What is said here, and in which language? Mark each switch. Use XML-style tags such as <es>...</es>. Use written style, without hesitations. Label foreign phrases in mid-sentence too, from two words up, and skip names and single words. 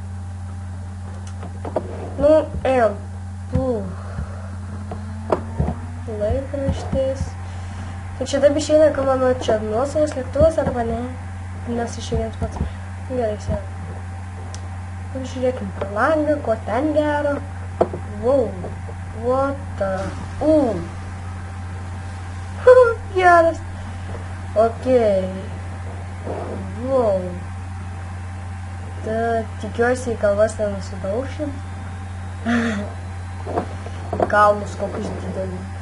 <lt>Nu, ėjom. Laikraštis. Tai čia taip išeina, kad mano čia nuosavas lėktuvas arba ne? Nes išėjęs pats. Gerai, sėdam. Žiūrėkim per langą, ko ten gero.</lt> <en>Wow. What the...</en> <lt>Geras.</lt> <en>Okei. Wow.</en> <lt>Tikiuosi į kalvas nenusudaušim. Kalnus kokius didelius.</lt>